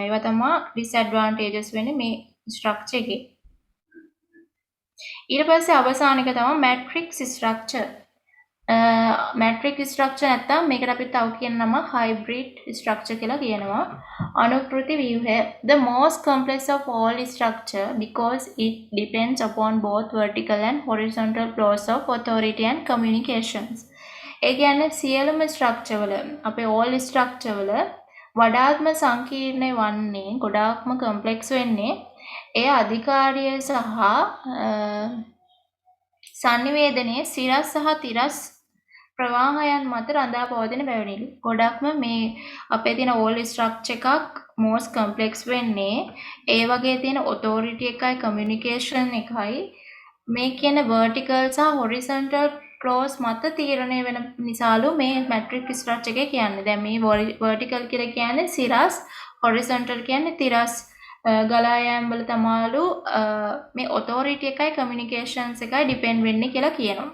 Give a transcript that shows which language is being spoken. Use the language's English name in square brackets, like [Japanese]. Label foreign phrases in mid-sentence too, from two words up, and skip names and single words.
[Sinhala] ඒවා තමයි disadvantages වෙන්නේ මේ structure එකේ. ඊට පස්සේ අවසාන එක තමයි [English] matrix structure. matrix structure [Sinhala] නැත්තම් මේකට අපි තව කියන නම [English] hybrid structure [Sinhala] කියලා කියනවා. අනුකෘති ව්‍යුහය [English] the most complex of all structure because it depends upon both vertical and horizontal flows of authority and communications. [Sinhala] ඒ කියන්නේ සියලුම ස්ට්‍රක්චර් වල අපේ [English] all structure [Sinhala] වල වඩාත්ම සංකීර්ණ වන්නේ ගොඩාක්ම කම්ප්ලෙක්ස් වෙන්නේ ඒ අධිකාරිය සහ සංනිවේදනයේ සිරස් සහ තිරස් ප්‍රවාහයන් මත රඳා පවතින බැවිනි. ගොඩක්ම මේ අපේ තියෙන [English] all structure [Sinhala] එකක් [English] most complex [Sinhala] වෙන්නේ ඒ වගේ තියෙන authority එකයි communication එකයි මේ කියන vertical සහ [English] horizontal flows [Sinhala] මත තීරණය වෙන නිසාලු මේ [English] matrix structure [Sinhala] එකේ කියන්නේ. දැන් මේ vertical කියලා කියන්නේ සිරස්, horizontal කියන්නේ තිරස් ගලා යෑම වල තමයිලු මේ authority එකයි communications එකයි depend වෙන්නේ කියලා කියනවා.